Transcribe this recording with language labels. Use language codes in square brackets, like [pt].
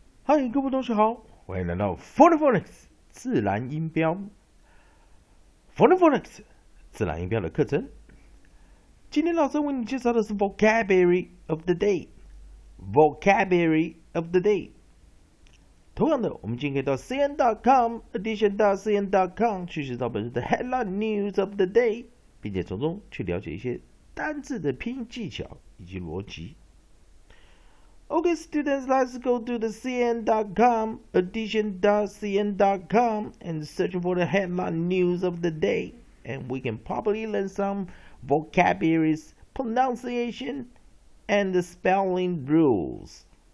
[zh] 嗨，各位同学好，欢迎来到 Phonics 自然音标 Phonics 自然音标的课程。今天老师为你介绍的是 Vocabulary of the Day。 Vocabulary of the Day。同样的，我们今天可以到 cn.com edition.cn.com 去寻找本日的 Headline News of the Day，并且从中去了解一些单字的拼音技巧以及逻辑。 [en] Okay, students, let's go to the cn.com, edition.cn.com, and search for the headline news of the day. And we can probably learn some vocabularies, pronunciation, and the spelling rules.